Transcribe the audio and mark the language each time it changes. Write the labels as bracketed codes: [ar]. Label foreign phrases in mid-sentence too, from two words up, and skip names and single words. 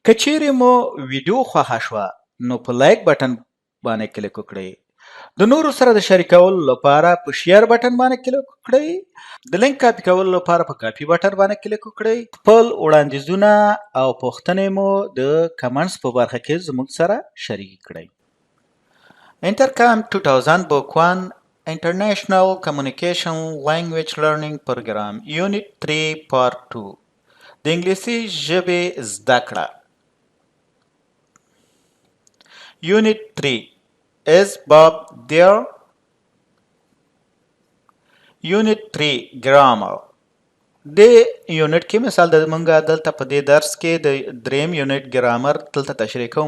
[ps] که چیرې مو ویډیو خوښه شوه نو په [en] like button [ps] باندې کلیک وکړئ. د نورو سره د شریکولو لپاره په [en] share button [ps] باندې کلیک وکړئ. د لینک کاپی کولو لپاره په [en] copy button [ps] باندې کلیک وکړئ. خپل وړاندیزونه او پوښتنې مو د کمنټس په برخه کې زموږ سره شریک کړئ. [en] Intercom 2000 Book 1 International Communication Language Learning Program Unit 3 Part 2 [ps] د انګلیسي ژبې زده کړه. [en] Unit 3 Is Bob there? Unit 3 Grammar. [ps] د یونټ کې مثال د مونږه دلته په دې درس کې د دریم یونټ ګرامر دلته تشریح کوو.